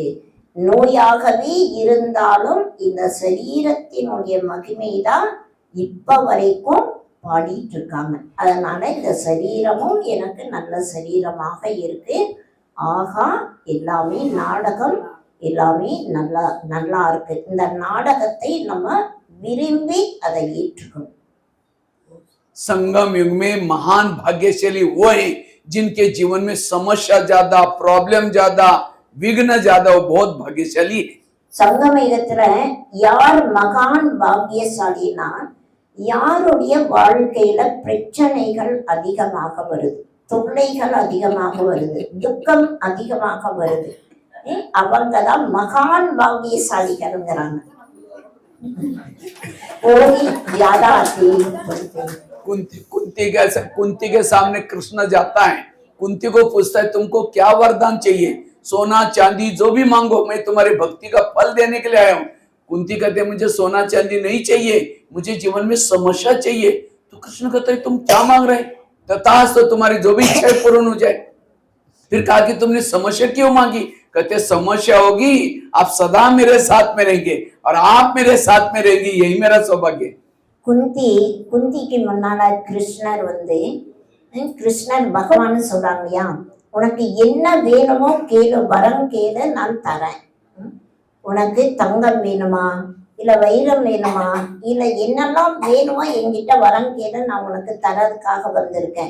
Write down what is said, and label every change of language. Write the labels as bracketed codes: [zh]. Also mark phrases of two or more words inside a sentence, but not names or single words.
[ta] நோயாகவே இருந்தாலும் இந்த சரீரத்தினுடைய மகிமை தான் இப்ப வரைக்கும் பாடிட்டு இருக்காங்க. அதனால இந்த சரீரமும் எனக்கு நல்ல சரீரமாக இருக்கு. ஆகா, எல்லாமே நாடகம், எல்லாமே நல்லா நல்லா இருக்கு. இந்த நாடகத்தை நம்ம விரும்பி அதை ஏற்றுக்கணும். [hi] संगम युग में महान भाग्यशाली वो है जिनके जीवन में समस्या ज्यादा, प्रॉब्लम ज्यादा, विघ्न ज्यादा, वो बहुत भाग्यशाली है। [ta] சங்கம யுகத்துல யார் மகான் பாக்கியசாலினா, யாருடைய வாழ்க்கையில பிரச்சனைகள் அதிகமாக வருது, தொல்லைகள் அதிகமாக வருது, துக்கம் அதிகமாக வருது, அவங்கதான் மகான் பாக்கியசாலிகள்ங்கிறாங்க. [hi] कुंती के सामने कृष्ण जाता है, कुंती को पूछता है तुमको क्या वरदान चाहिए, सोना चांदी जो भी मांगो, मैं तुम्हारी भक्ति का फल देने के लिए आया हूँ। कुंती कहते मुझे सोना चांदी नहीं चाहिए, मुझे जीवन में समस्या चाहिए। तो कृष्ण कहते तुम क्या मांग रहे, तथास्तु, तो तुम्हारी जो भी इच्छा पूर्ण हो जाए। फिर कहा कि तुमने समस्या क्यों मांगी, कहते समस्या होगी, आप सदा मेरे साथ में रहेंगे और आप मेरे साथ में रहेंगी, यही मेरा सौभाग्य। [ta] குந்திக்கு முன்னால கிருஷ்ணர் கிருஷ்ணர் பகவான் சொல்றாங்க, இல்லையா, உனக்கு என்ன வேணுமோ கேளு, வரம் கேளு, நான் தரேன். உனக்கு தங்கம் வேணுமா, இல்ல வைரம் வேணுமா, இல்ல என்னெல்லாம் வேணுமோ என்கிட்ட வரம் கேளு, நான் உனக்கு தரதுக்காக வந்திருக்கேன்.